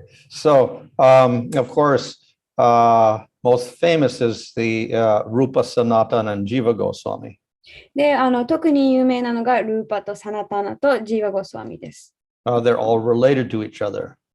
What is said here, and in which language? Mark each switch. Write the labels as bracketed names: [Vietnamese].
[English] So, of course, most famous is the Rupa Sanatana and Jiva Goswami. [Japanese] で、特に有名なのがルーパとサナタナとジーワゴスワミです。 [English] They're all related to each other.